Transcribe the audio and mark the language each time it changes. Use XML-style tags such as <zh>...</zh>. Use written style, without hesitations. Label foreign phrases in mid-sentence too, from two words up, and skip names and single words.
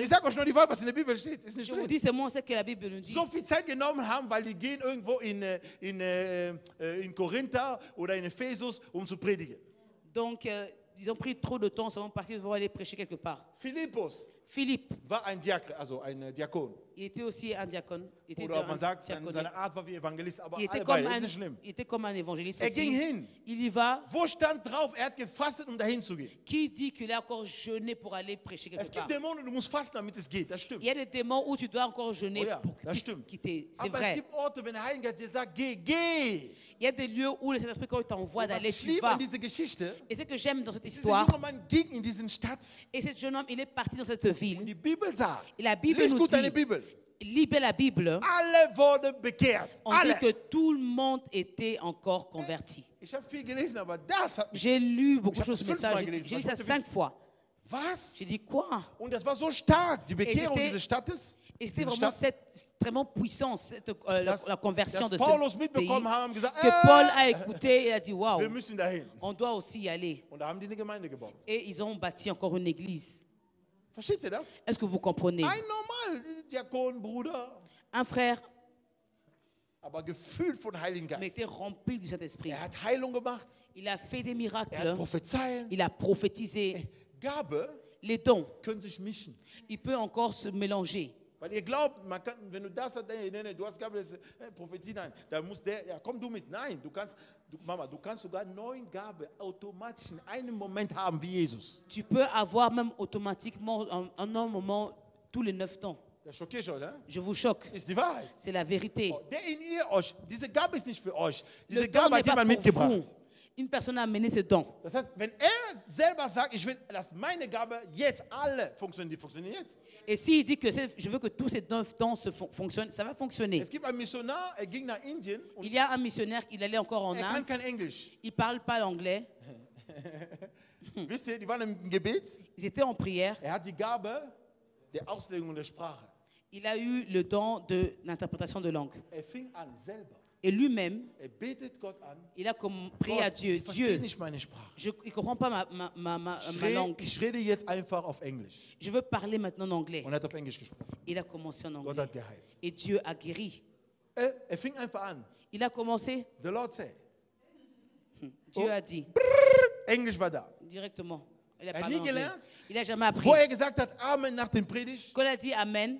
<de>ich sag euch nur die Wahrheit, was in der Bibel steht, ist nicht</de> <fr>Je vous</fr> <de>drin.</de> <fr>dis, c'est moi, c'est que la Bible nous dit.</fr> <de>So viel Zeit genommen haben, weil die gehen irgendwo in Korinther oder in Ephesus, um zu predigen.</de> <fr>Donc, ils ont pris trop de temps, ils sont partis devoir aller prêcher quelque part.</fr> <de>Philippus</de> <fr>Philippe,</fr> <de>war ein Diakon.</de> <fr>il était aussi un diacone. Il était</fr> <de>Oder</de> <fr>un</fr> <de>man sagt,</de> <fr>diaconé.</fr> <de>seine Art war wie Evangelist, aber</de> <fr>Il était,</fr> <de>alle</de> <fr>comme</fr> <de>beide,</de> <fr>un,</fr> <de>ist nicht schlimm.</de> <fr>il était comme un évangéliste</fr> <de>Er ging</de> <fr>aussi.</fr> <de>hin.</de> <fr>Il y va.</fr> <de>Wo stand drauf, er hat gefastet, um dahin zu gehen?</de> <fr>Qui dit qu'il a encore jeûné pour aller prêcher quelque</fr> <de>Es</de> <fr>part?</fr> <de>gibt Dämonen, du musst fasten, damit es geht, das stimmt.</de> <fr>Il y a des démons où tu dois encore jeûner</fr> <de>Oh ja,</de> <fr>pour que</fr> <de>das</de> <fr>puisse</fr> <de>stimmt.</de> <fr>quitter. C'est</fr> <de>Aber es</de> <fr>vrai.</fr> <de>gibt Orte, wenn der Heilige Geist dir sagt, geh.</de> <fr>Il y a des lieux où le Saint-Esprit, quand il t'envoie</fr> <de>Und was</de> <fr>d'aller,</fr> <de>ich</de> <fr>tu</fr> <de>liebe</de> <fr>vas.</fr> <de>an dieser Geschichte,</de> <fr>Et ce que j'aime dans cette</fr> <de>dieser</de> <fr>histoire,</fr> <de>junge Mann ging in diesen Stadt</de> <fr>et ce jeune homme, il est parti dans cette</fr> <de>und</de> <fr>ville.</fr> <de>die Bibel sagt,</de> <fr>Et la Bible</fr> <de>lies</de> <fr>nous</fr> <de>gut deine</de> <fr>dit,</fr> <de>Bibel,</de> <fr>lis bien la Bible,</fr> <de>alle wurden bekehrt.</de> <fr>on dit</fr> <de>Alle.</de> <fr>que tout le monde était encore converti.</fr> <de>Ich habe viel gelesen, aber das hat mich...</de> <fr>J'ai lu beaucoup de</fr> <de>Ich habe</de> <fr>choses,</fr> <de>das 5-mal</de> <fr>messages.</fr> <de>gelesen,</de> <fr>J'ai lu</fr> <de>weil</de> <fr>ça</fr> <de>ich wollte</de> <fr>5 fois.</fr> <de>Was?</de> <fr>J'ai dit quoi?</fr> <de>Und das war so stark, die Bekehrung</de> <fr>c'était-</fr> <de>dieses Stadtes.</de> <fr>Et c'était</fr> <de>Diese</de> <fr>vraiment</fr> <de>Stadt,</de> <fr>extrêmement puissant,</fr> <de>dass,</de> <fr>la conversion</fr> <de>dass</de> <fr>de</fr> <de>Paulus</de> <fr>ce pays.</fr> <de>mitbekommen haben, haben gesagt,</de> <fr>Que Paul a écouté et a dit waouh,</fr> <de>wir müssen dahin.</de> <fr>on doit aussi y aller.</fr> <de>Und da haben die eine Gemeinde gebaut.</de> <fr>Et ils ont bâti encore une église.</fr> <de>Versteht ihr das?</de> <fr>Est-ce que vous comprenez?</fr> <de>Ein normal Diakon, Bruder,</de> <fr>Un frère,</fr> <de>aber gefüllt von Heiligen</de> <fr>mais était</fr> <de>Geist.</de> <fr>rempli du Saint-Esprit.</fr> <de>Er hat Heilung gemacht,</de> <fr>Il a fait des</fr> <de>er hat</de> <fr>miracles,</fr> <de>Prophezeien.</de> <fr>il a prophétisé.</fr> <de>Gabe</de> <fr>Les dons,</fr> <de>können sich mischen.</de> <fr>il peut encore se mélanger.</fr> <de>Weil ihr glaubt, man kann, wenn du das hast, nee, du hast Gabe, das ist, Prophetie, nein, dann muss der, ja komm du mit. Nein, Mama, du kannst sogar 9 Gaben automatisch in einem Moment haben wie Jesus.</de> <fr>Tu peux avoir même automatiquement en un moment tous les 9 temps.</fr> <de>Das schockiert schon, ne?</de> <fr>Je vous choque,</fr> <de>Ist die Wahrheit.</de> <fr>c'est la vérité.</fr> <de>Oh, der in ihr euch, diese Gabe ist nicht für euch.</de> <fr>Le</fr> <de>Diese</de> <fr>don</fr> <de>Gabe</de> <fr>n'est</fr> <de>hat</de> <fr>pas</fr> <de>jemand</de> <fr>pour</fr> <de>mitgebracht.</de> <fr>vous. Une personne a amené ce don.</fr> <de>Das heißt, wenn er selber sagt, ich will, dass meine Gabe jetzt alle funktionieren, die funktionieren jetzt.</de> <fr>Et s'il dit que je veux que tous ces 9 temps fonctionnent, ça va fonctionner.</fr> <de>Es gibt einen Missionar, er ging nach Indien und</de> <fr>Il y a un missionnaire, il allait encore en</fr> <de>er kann</de> <fr>Inde,</fr> <de>kein Englisch.</de> <fr>il ne parle pas l'anglais,</fr> <de>Wisst ihr, die waren im Gebet.</de> <fr>ils étaient en prière,</fr> <de>Er hat die Gabe der Auslegung der Sprache.</de> <fr>il a eu le don de l'interprétation de langue.</fr> <de>Er fing an selber.</de> <fr>Et lui-même,</fr> <de>Er betet Gott an.</de> <fr>il a prié à</fr> <de>Gott,</de> <fr>Dieu,</fr> <de>ich verstehe</de> <fr>Dieu,</fr> <de>nicht meine Sprache.</de> <fr>il ne comprend pas ma langue,</fr> <de>Ich rede jetzt einfach auf Englisch.</de> <fr>je veux parler maintenant en anglais.</fr> <de>Und er hat auf Englisch gesprochen.</de> <fr>Il a commencé en</fr> <de>Gott</de> <fr>anglais.</fr> <de>hat geheilt.</de> <fr>Et Dieu a guéri.</fr> <de>Er fing einfach an.</de> <fr>Il a commencé,</fr> <en>The Lord said.</en> <fr>Dieu a dit</fr> <de>Englisch war da.</de> <fr>directement. Il a</fr> <de>Er hat</de> <fr>parlé</fr> <de>nie</de> <fr>anglais.</fr> <de>gelernt.</de> <fr>Il n'a jamais appris.</fr> <de>Wo er gesagt hat, Amen nach dem Predigt,</de> <fr>Quand il a dit Amen,</fr>